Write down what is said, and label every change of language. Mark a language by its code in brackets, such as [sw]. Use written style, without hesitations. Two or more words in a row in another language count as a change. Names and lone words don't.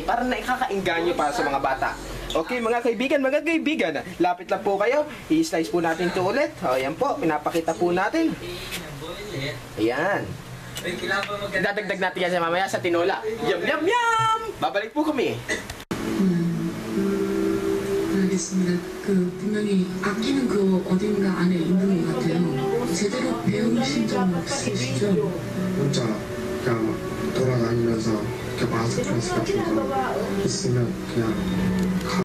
[tl] Para nakakainganyo para sa mga bata. Okay, mga kaibigan, lapit lang po kayo. I-slice po natin ito ulit. O, ayan po, pinapakita po natin. Ayan. Dadagdag natin yan sa mamaya sa tinola. [en] Yum, yum, yum! [tl] Babalik po kami. [ko] 알겠습니다. 분명히 아끼는 어딘가 안에 있는 것 같아요. 제대로 배우신 적 없으시죠? 혼자 그냥 돌아다니면서 이렇게 마스크 같은 거 있으면 그냥